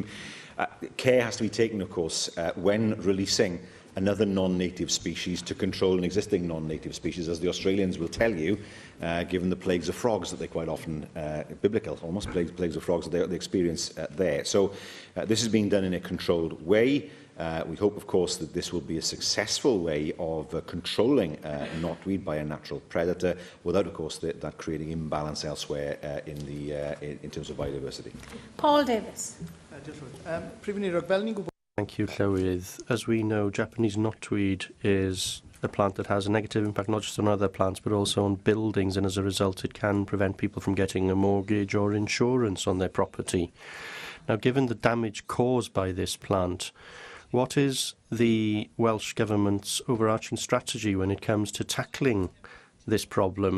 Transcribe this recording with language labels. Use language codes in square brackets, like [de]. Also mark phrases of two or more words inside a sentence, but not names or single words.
[en] Care has to be taken, of course, when releasing another non-native species to control an existing non-native species, as the Australians will tell you, given the plagues of frogs that they quite often, biblical, almost plagues of frogs that they experience there. So this is being done in a controlled way. We hope, of course, that this will be a successful way of controlling knotweed by a natural predator, without, of course, that creating imbalance elsewhere in terms of biodiversity. Paul Davis. [cy] Prif Weinidog, fel ni'n gwybod... [en] Thank you, Llywydd. As we know, Japanese knotweed is a plant that has a negative impact not just on other plants but also on buildings, and as a result it can prevent people from getting a mortgage or insurance on their property. Now, given the damage caused by this plant, what is the Welsh Government's overarching strategy when it comes to tackling this problem?